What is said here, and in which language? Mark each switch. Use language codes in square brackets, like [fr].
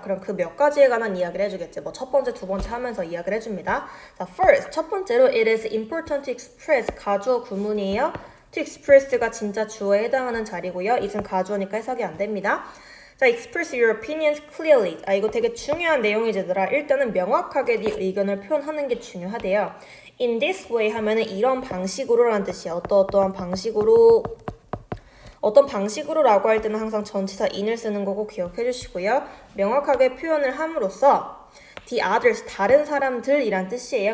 [ko] 그럼 그 몇 가지에 관한 이야기를 해주겠지. 뭐 첫 번째, 두 번째 하면서 이야기를 해줍니다. [en] 자, first [ko] 첫 번째로 [en] it is important to express [ko] 가주어 구문이에요. to express가 진짜 주어에 해당하는 자리고요. it은 가주어니까 해석이 안 됩니다. [en] 자, express your opinions clearly. [ko] 이거 되게 중요한 내용이지 얘들아. 일단은 명확하게 네 의견을 표현하는 게 중요하대요. [en] In this way [ko] 하면은 이런 방식으로라는 뜻이야. 어떠한 방식으로, 어떤 방식으로라고 할 때는 항상 전치사 in을 쓰는 거고 기억해 주시고요. 명확하게 표현을 함으로써 [en] the others, [ko] 다른 사람들이란 뜻이에요.